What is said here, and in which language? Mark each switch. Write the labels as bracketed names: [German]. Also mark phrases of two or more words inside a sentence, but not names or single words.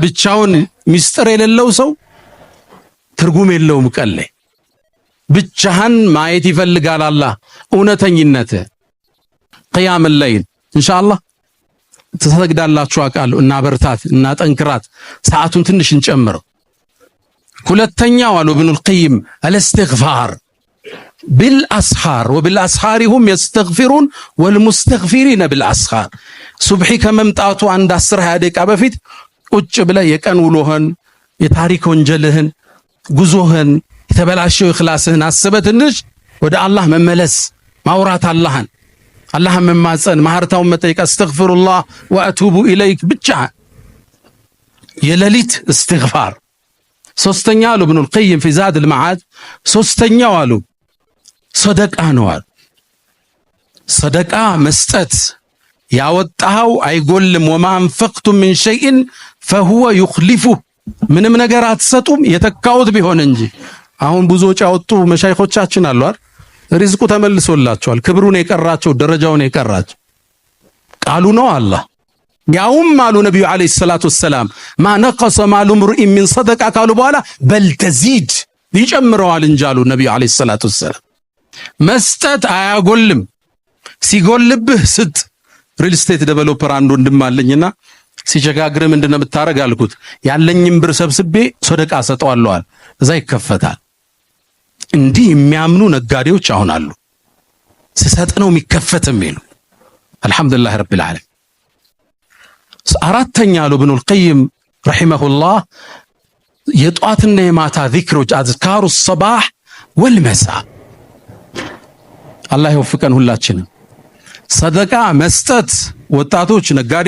[Amharic] ብቻውን ሚስጥር የሌለው ሰው ትርጉም የለውም ቀን ላይ ብቻህን ማየት ይፈልጋል አላህ እውነተኝነት [Arabic] قيام الليل [Amharic] ኢንሻአላህ ተሰግዳላችሁ አቃሉ እና በርታት እና ጠንክራት ሰዓቱን ትንሽ እንጨምረው ሁለተኛው አሉ ኢብኑል ቀይም አልእስትግፋር [Arabic] بالأسحار وبالأسحار هم يستغفرون والمستغفرين بالأسحار [Amharic] ሱብሂ ከመምጣቱ አንድ 10 ደቂቃ በፊት ቁጭ ብለ የቀን ውሎህን የታሪክ ወንጀልህን ጉዞህን የተበላሸው ኢኽላስህን አስበህ ትንሽ ወደ አላህ መመለስ ማውራት አላህን መማፀን ማህርታውን መጠየቅ [Arabic] أستغفر الله وأتوب إليك [Amharic] ብቻ የሌሊት እስትግፋር ሶስተኛ አሉ ኢብኑል ቀይም [Arabic] في زاد المعاد [Amharic] ሶስተኛው አሉ ሰደቃ ነው ሰደቃ መስጠት ያወጣው አይጎልም [Arabic] وما انفقتم من شيء فهو يخلفه [Amharic] ምንም ነገር አትሰጡም የተካውት ቢሆን እንጂ አሁን ብዙዎች ያወጡ መሻይኾቻችን አሉ አይደል ሪዝቁ ተመልሶላቸዋል ክብሩን የቀራቸው ደረጃውን የቀራቸው ቃሉ ነው አላህ ያውም አሉ ነብዩ [Arabic] عليه الصلاة والسلام ما نقص مال امرئ من صدقه [Amharic] ካሉ በኋላ [Arabic] بل تزيد [Amharic] ይጨምረዋል እንጂ አሉ ነብዩ [Arabic] عليه الصلاة والسلام [Amharic] መስጠት አያጎልም ሲጎልብህ ስጥ [English] real estate developer [Amharic] አንዱ እንደማለኝና ሲቸጋግር ምንድነው የምታረግ አልኩት ያለኝም ብር ሰብስቤ ሰደቃ ሰጠዋለዋል እዛ ይከፈታል እንዲህ የሚያምኑ ነጋዴዎች አሁን አሉ ሲሰጥ ነው የሚከፈትም ይሉ [Arabic] الحمد لله رب العالمين [Amharic] አራተኛ አሉ ኢብኑል ቀይም ረሂመሁላህ የጧትና የማታ ዚክሮች አዝካሩ [Arabic] الصباح والمساء [Amharic] አላህ ይወፍቀን ሁላችንም ሰደቃ መስጠት ወጣቶች ነጋዴ